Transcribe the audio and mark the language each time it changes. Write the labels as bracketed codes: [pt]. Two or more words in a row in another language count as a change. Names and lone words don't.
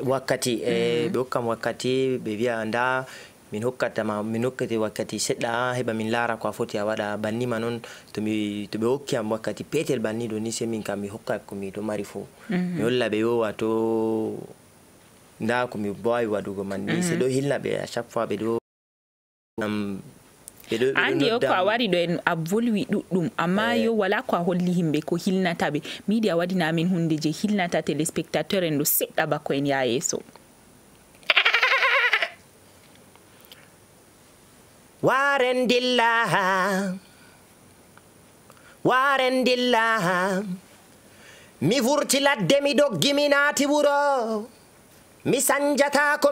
[ff] ɓe hokkam wakkati ɓe wiya nda min hokkate wakkati seɗɗa heɓa min laara ko a foti a waɗa bannima noon to ɓe hokki am wakkati petel banni ɗo ni se min kam mi hokka ko miɗo mari fo mi holla ɓe yo wato nda ko mi wawi waɗugo man ni se ɗo hilna ɓe [fr] à chaque fois [ff] ɓe ɗo andi o ko a wari ɗo en a volwi ɗuɗɗum amma yo wala ko a holli himɓe ko hilnata ɓe mi yiɗi a waɗina amin hunde je hilnata téléspectateur en ɗo seɗɗa bako en ya yeeso waren dilla mi vurti ladde mi doggi mi naati wuro mi sanjata ko